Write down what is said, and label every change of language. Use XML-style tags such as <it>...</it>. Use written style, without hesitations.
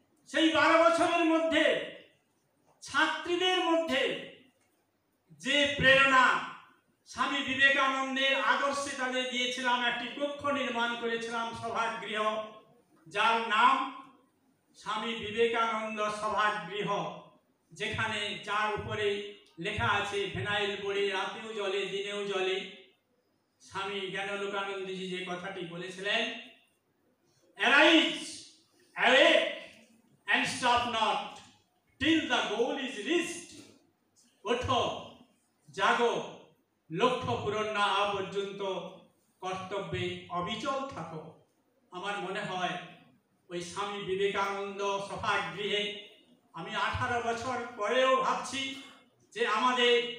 <bn>সেই 12 বছরের মধ্যে ছাত্রীদের মধ্যে যে প্রেরণা, স্বামী বিবেকানন্দের আদর্শে তাদের দিয়েছিলাম, একটি কক্ষ নির্মাণ করেছিলাম, সভাগৃহ, যার নাম স্বামী বিবেকানন্দ সভাগৃহ, যেখানে যার উপরে লেখা আছে ফেনাইল বড়ি রাতেও জলে দিনেও জলে। স্বামী জ্ঞানালোকানন্দজি যে কথাটি বলেছিলেন,</bn> <en>Arise, awake, and stop not till the goal is reached.</en> <bn>ওঠো, জাগো, লক্ষ্য পূরণ না হওয়া পর্যন্ত কর্তব্যে অবিচল থাকো। আমার মনে হয় ওই স্বামী বিবেকানন্দ সভাগৃহে আমি 18 বছর পরেও ভাবছি যে আমাদের</bn>